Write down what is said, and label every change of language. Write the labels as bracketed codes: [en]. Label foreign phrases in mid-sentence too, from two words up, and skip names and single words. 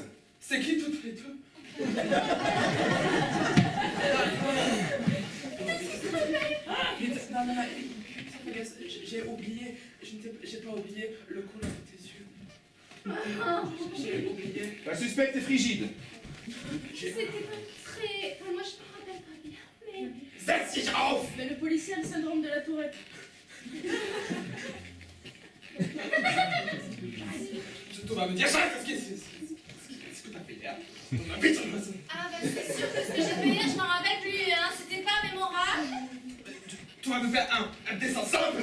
[fr] C'est qui toutes les deux? Non, j'ai oublié, j'ai pas oublié le couleur de tes yeux. J'ai oublié. La suspecte est frigide. C'était pas très... Enfin, moi, je me rappelle pas bien, mais... [de] Setz dich auf! [fr] Mais le policier a le syndrome de la tourette. Tu vas me dire ça, qu'est-ce que t'as fait hier? Putain, Ah, bah, c'est sûr que ce que j'ai fait hier, je m'en rappelle plus, hein. C'était pas mémorable. tu vas me faire un dessin simple.